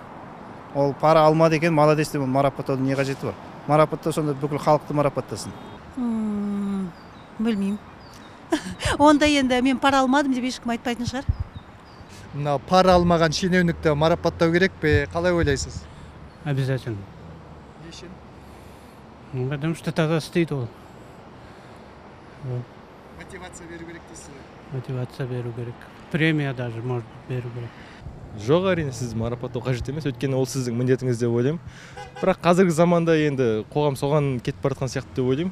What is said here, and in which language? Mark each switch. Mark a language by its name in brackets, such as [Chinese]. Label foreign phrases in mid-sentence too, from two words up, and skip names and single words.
[Kazakh] Ол пара алмады екен, молодец деп марапаттаудың не қажеті бар? Марапаттау сонда бүкіл халықты марапаттасын. Білмеймін. Онда енді мен пара алмадым деп ешкім айтпайтын шығар. Мына пара алмаған шенеунікті марапаттау керек пе? Қалай ойлайсыз? Обязательно. Не үшін? [Russian] Потому что тогда стоит ол. [Kazakh] Мотивация беру керек дейсіз бе? Мотивация беру керек. [Russian] Премия даже может [Kazakh] беру керек. Жоқ, әрине сіз марапаттау қажет емес, өйткені ол сіздің міндетіңіз деп ойлаймын. Бірақ қазіргі заманда енді қоғам соған кетіп бара жатқан сияқты деп ойлаймын.